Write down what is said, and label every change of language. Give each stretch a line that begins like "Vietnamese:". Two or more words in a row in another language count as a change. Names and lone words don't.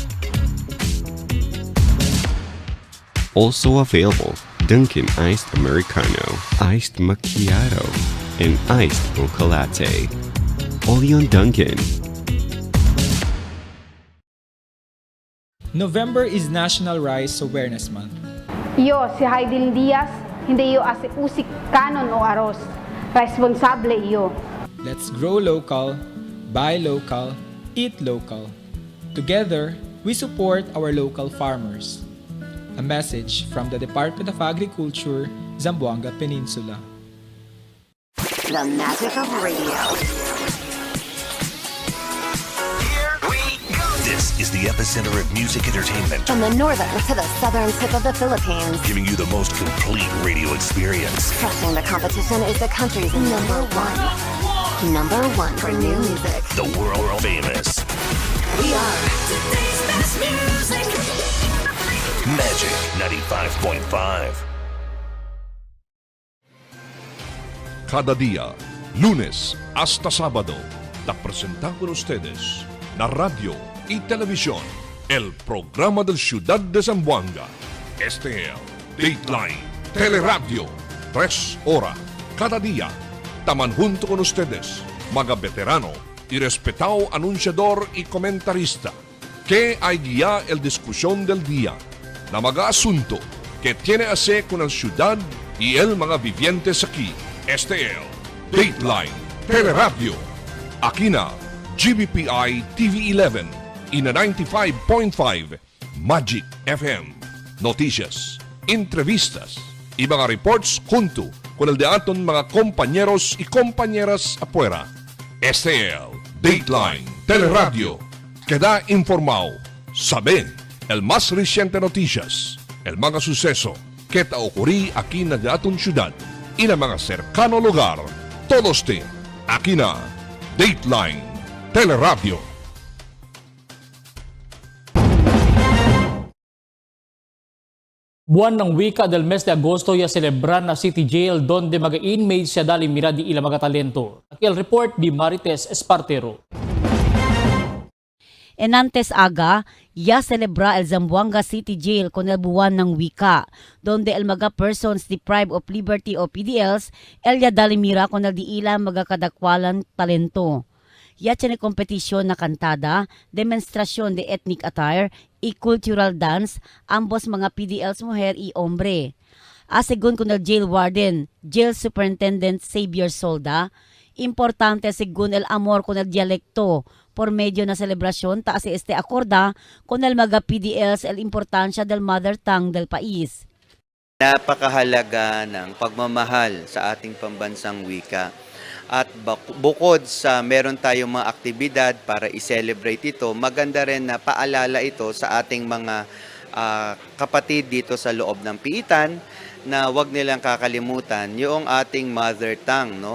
English: Also available, Dunkin' Iced Americano, Iced Macchiato, and Iced Mocha Latte. Only on Dunkin'. November is National Rice Awareness Month.
Chavacano: Yo, si Haydin Diaz, hindi yo usik kanon o aros. Responsable iyo.
English: Let's grow local, buy local, eat local. Together, we support our local farmers. A message from the Department of Agriculture, Zamboanga Peninsula. The magic of radio. This is the epicenter of music entertainment. From the northern to the southern tip of the Philippines. Giving you the most complete radio experience. Crushing the competition is the country's number one. Number one for new music. The world famous. We are today's best music. Magic 95.5.
Chavacano: Cada día, lunes hasta sábado, te presentamos con ustedes la radio y televisión, el programa del Ciudad de Zamboanga. Este es el Dateline Teleradio, 3 horas cada día. Taman junto con ustedes, mga veterano y respetado anunciador y comentarista, que hay guía el discusión del día, na mga asunto que tiene a hacer con la ciudad y el mga vivientes aquí. Este es Dateline Teleradio. Aquí na GBPI TV11 y na 95.5 Magic FM. Noticias, entrevistas y mga reports junto con el de aton mga compañeros y compañeras afuera. Este es Dateline Teleradio. Queda informado, sabe el más reciente noticias, el mga suceso que te ocurrí aquí na de aton ciudad y na mga cercano lugar. Todos te aquí na Dateline Teleradio.
Filipino: Buwan ng wika
Chavacano: del mes de agosto ya celebran na City Jail donde mga inmates siya dali mira di ila mga talento. Aquel report di Marites Espartero. En antes aga, ya celebra el Zamboanga City Jail con el
Filipino: buwan ng wika,
Chavacano: donde el mga
English: persons deprived of liberty
Chavacano: o PDLs, el ya dalimira con el diila mga kadakwalan talento. Ya tiene kompetisyon na kantada, demonstrasyon de
English: ethnic attire,
Chavacano: y
English: cultural dance,
Chavacano: ambos mga PDLs mujer y hombre. Según con el
English: jail warden, jail superintendent
Chavacano: Xavier Solda, importante según el amor con el dialecto, por medio na selebrasyon taas acorda con el mga PDLs el importansya del
English: mother tongue
Chavacano: del país.
Filipino: Napakahalaga ng pagmamahal sa ating pambansang wika. At bukod sa meron tayong mga aktibidad para i-celebrate ito, maganda rin na paalala ito sa ating mga kapatid dito sa loob ng piitan na wag nilang kakalimutan yung ating
English: mother tongue,
Filipino: no?